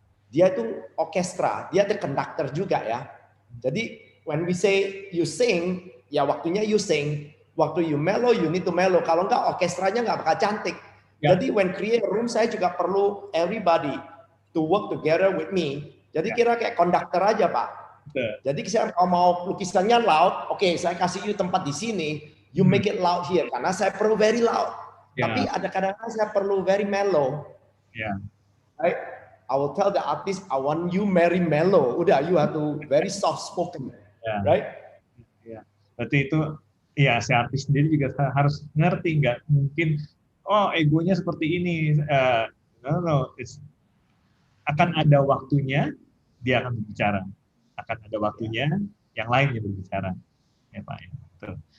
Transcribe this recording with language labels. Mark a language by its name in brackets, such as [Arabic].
[Indonesian] Dia itu orkestra, dia ada conductor juga ya. Jadi [English] when we say you sing, [Indonesian] ya waktunya [English] you sing. [Indonesian] Waktu [English] you mellow, you need to mellow. [Indonesian] Kalau enggak orkestranya enggak bakal cantik. Jadi [English] when create room [Indonesian] saya juga perlu [English] everybody to work together with me. [Indonesian] Jadi kira kayak conductor aja Pak. Jadi saya kalau mau lukisannya loud, oke, saya kasih you tempat di sini, [English] you make it loud here [Indonesian] karena saya perlu [English] very loud. [Indonesian] Tapi ada kadang-kadang saya perlu [English] very mellow. Right? I will tell the artist I want you very mellow. [Indonesian] Udah, [English] you have to very soft spoken. right? [Indonesian] Ya. Berarti itu ya si artis sendiri juga harus ngerti, nggak mungkin oh egonya seperti ini. No, akan ada waktunya dia akan berbicara, akan ada waktunya yang lain yang berbicara, ya Pak. Ya. Betul.